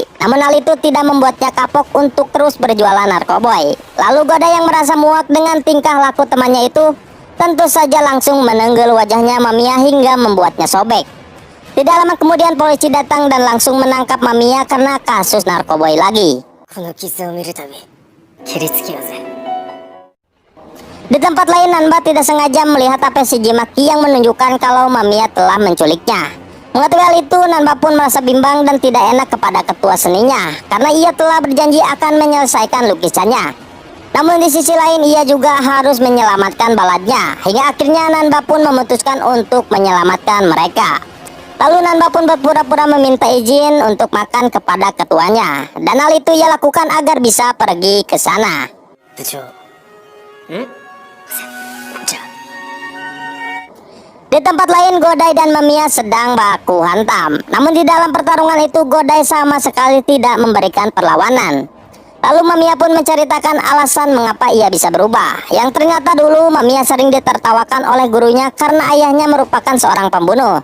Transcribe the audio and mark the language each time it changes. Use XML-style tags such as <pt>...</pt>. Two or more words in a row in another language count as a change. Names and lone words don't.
<id>Namun hal itu tidak membuatnya kapok untuk terus berjualan narkoboy. Lalu Godai yang merasa muak dengan tingkah laku temannya itu tentu saja langsung menenggel wajahnya Mamiya hingga membuatnya sobek. Tidak lama kemudian polisi datang dan langsung menangkap Mamiya karena kasus narkoboy lagi.</id> <ja>この傷を見るたび蹴りつけようぜ。</ja> <id>Di tempat lain Nanba tidak sengaja melihat HP Shiji Maki yang menunjukkan kalau Mamiya telah menculiknya. Mengetahui hal itu, Nanba pun merasa bimbang dan tidak enak kepada ketua seninya karena ia telah berjanji akan menyelesaikan lukisannya. Namun di sisi lain ia juga harus menyelamatkan baladnya. Hingga akhirnya Nanba pun memutuskan untuk menyelamatkan mereka. Lalu Nanba pun berpura-pura meminta izin untuk makan kepada ketuanya. Dan hal itu ia lakukan agar bisa pergi ke sana.</id> <ja>部長。じゃあ。</ja> <id>Di tempat lain Godai dan Mamiya sedang baku hantam. Namun di dalam pertarungan itu Godai sama sekali tidak memberikan perlawanan. Lalu Mamiya pun menceritakan alasan mengapa ia bisa berubah. Yang ternyata dulu Mamiya sering ditertawakan oleh gurunya karena ayahnya merupakan seorang pembunuh.</id>